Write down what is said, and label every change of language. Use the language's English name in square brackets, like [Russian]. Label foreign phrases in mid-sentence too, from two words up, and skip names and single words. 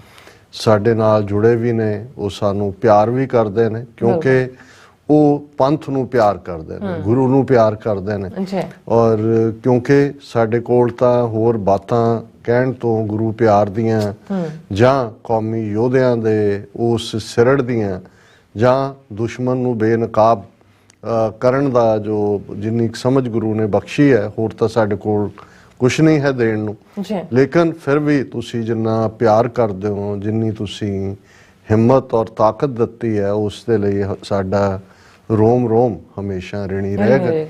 [Punjabi] ਸਾਡੇ ਨਾਲ ਜੁੜੇ ਭੀ ਨੇ, ਵੋ ਸਾਨੂੰ ਪਿਆਰ ਭੀ ਕਰਦੇ ਨੇ ਕਿਉਂਕਿ ਵੋ ਪੰਥ ਨੂੰ ਪਿਆਰ ਕਰਦੇ ਨੇ, ਗੁਰੂ ਨੂੰ ਪਿਆਰ ਕਰਦੇ ਨੇ ਔਰ ਕਿਉਂਕਿ ਸਾਡੇ ਕੋਲ ਤਾਂ ਹੋਰ ਬਾਤਾਂ ਕਹਿਣ ਤੋ ਗੁਰੂ ਪਿਆਰ ਦੀਆਂ ਜਾਂ ਕੌਮੀ ਯੋਧਿਆਂ ਦੇ ਉਸ ਸਿਰੜ ਦੀਆਂ ਜਾਂ ਦੁਸ਼ਮਣ ਨੂੰ ਬੇਨਕਾਬ ਕਰਨ ਦਾ ਜੋ ਜਿੰਨੀ ਸਮਝ ਗੁਰੂ ਨੇ ਬਖਸ਼ੀ ਹੈ ਹੋਰ ਤਾਂ ਸਾਡੇ ਕੋਲ ਕੁਛ ਨਹੀਂ ਹੈ ਦੇਣ ਨੂੰ। ਲੇਕਿਨ ਫਿਰ ਵੀ ਤੁਸੀਂ ਜਿੰਨਾ ਪਿਆਰ ਕਰਦੇ ਹੋ ਜਿੰਨੀ ਤੁਸੀਂ ਹਿੰਮਤ ਔਰ ਤਾਕਤ ਦਿੱਤੀ ਹੈ ਉਸ ਦੇ ਲਈ ਸਾਡਾ ਰੋਮ ਰੋਮ ਹਮੇਸ਼ਾ ਰਿਣੀ ਰਹੇਗਾ।